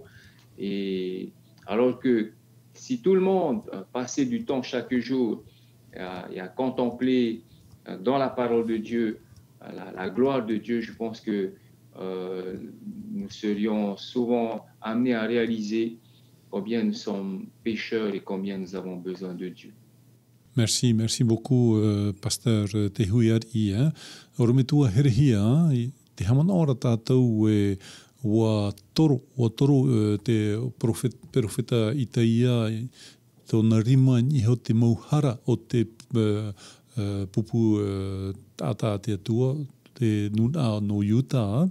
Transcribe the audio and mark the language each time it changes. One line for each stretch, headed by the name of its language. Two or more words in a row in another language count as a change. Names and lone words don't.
French: Et alors que si tout le monde passait du temps chaque jour à contempler dans la parole de Dieu la gloire de Dieu, je pense que nous serions souvent amenés à réaliser combien nous sommes pécheurs et combien nous avons besoin de Dieu. Merci beaucoup, Pasteur Te Huiari.
Tahitian: Orometua herehia, te hamana ora tātou wa toro te profeta Itaia, tōna rima iho te mauhara o te pupu tātā te atua, te nuna no Utah.